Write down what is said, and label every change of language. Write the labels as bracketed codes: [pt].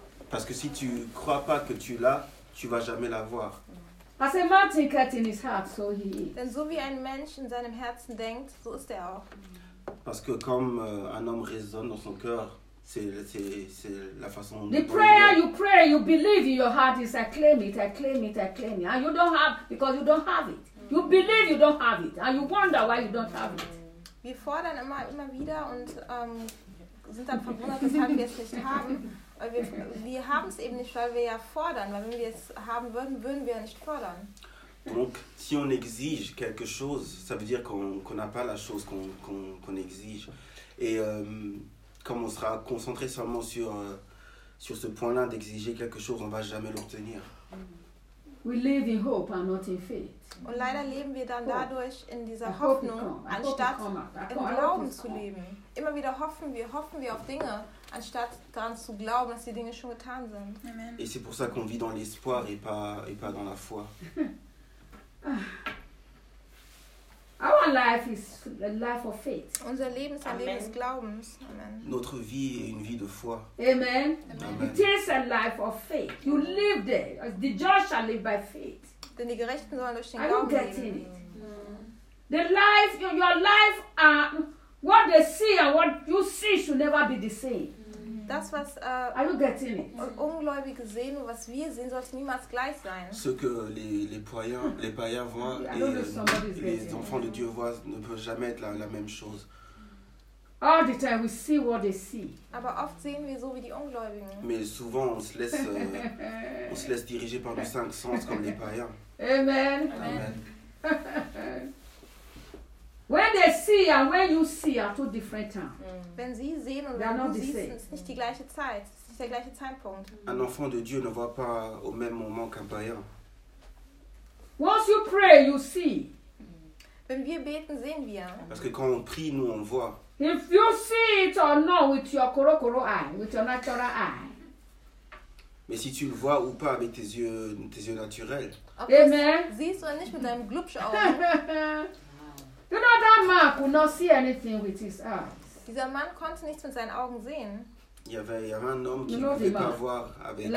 [fr] Parce que si tu ne crois pas que tu l'as, tu ne vas jamais l'avoir. [en] As a man thinketh in his heart, so he is. [de] Denn so wie ein Mensch in seinem Herzen denkt, so ist er auch. [fr] Parce que comme un homme raisonne dans son cœur, c'est la façon [en] the prayer you pray, you believe in your heart is I claim it, and you don't have because you don't have it. You believe you don't have it, and you wonder why you don't have it. [de] Wir fordern immer wieder und sind dann verwundert, weshalb wir es nicht haben, weil wir haben es eben nicht, weil wir ja fordern, weil wenn wir es haben würden, würden wir ja nicht fordern. [fr] Donc si on exige quelque chose, ça veut dire qu'on n'a pas la chose qu'on exige. Et comme on sera concentré seulement sur ce point-là d'exiger quelque chose, on ne va jamais l'obtenir. [en] We live in hope and not in faith. [de] Und leider leben wir dann dadurch in dieser Hoffnung, anstatt im Glauben zu leben. Immer wieder hoffen wir auf Dinge, anstatt daran zu glauben, dass die Dinge schon getan sind. Amen. [fr] Et c'est pour ça qu'on vit dans l'espoir et pas dans la foi. [en] Our life is a life of faith. [de] Unser Leben ist ein Leben des Glaubens. Amen. [fr] Notre vie est une vie de foi. [en] Amen. Amen. It is a life of faith. You live there. The just shall live by faith. [de] Denn die Gerechten sollen durch den Glauben leben. [en] I don't get in it. The life, your life, what they see and what you see should never be the same. [de] Das, was Ungläubige sehen und was wir sehen, sollte niemals gleich sein. [fr] Ce que les païens voient et les enfants de Dieu voient ne peut jamais être la même chose. [en] All the time we see what they see. [de] Aber oft sehen wir so wie die Ungläubigen. [fr] Mais souvent on se laisse on se laisse diriger par nos cinq sens comme les païens. Amen. Amen. [en] When they see and when you see are two different times. [de] Wenn sie sehen und wenn du siehst, ist es nicht die gleiche Zeit, es ist der gleiche Zeitpunkt. [fr] Un enfant de Dieu ne voit pas au même moment qu'un païen. [en] Once you pray, you see. [de] Wenn wir beten, sehen wir. [fr] Parce que quand on prie, nous on voit. [en] If you see it or not with your korokoro eye, with your natural eye. [fr] Mais si tu le vois ou pas avec tes yeux naturels. Amen. [de] Siehst du nicht mit deinem glubsch Auge. [en] You know that man could not see anything with his eyes. [de] Dieser Mann konnte nichts mit seinen Augen sehen. [fr] Il y avait un homme qui ne pouvait pas voir avec ses yeux.